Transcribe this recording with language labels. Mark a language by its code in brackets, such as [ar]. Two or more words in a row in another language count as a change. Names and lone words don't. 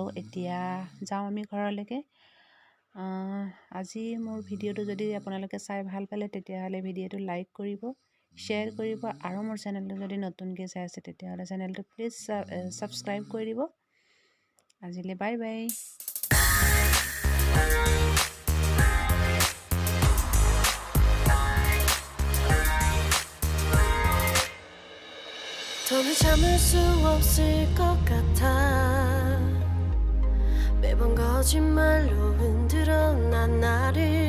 [as] এতিয়া যাওঁ আমি ঘৰলৈকে। আজি মোৰ ভিডিঅ'টো যদি আপোনালোকে চাই ভাল পালে তেতিয়াহ'লে ভিডিঅ'টো লাইক কৰিব, শ্বেয়াৰ কৰিব, আৰু মোৰ চেনেলটো যদি নতুনকৈ চাই আছে তেতিয়াহ'লে চেনেলটো [en] please subscribe [as] কৰি দিব। আজিলৈ [en] bye bye. [ko] 더는 참을 수 없을 것 같아. 매번 거짓말로 흔들어 난 나를.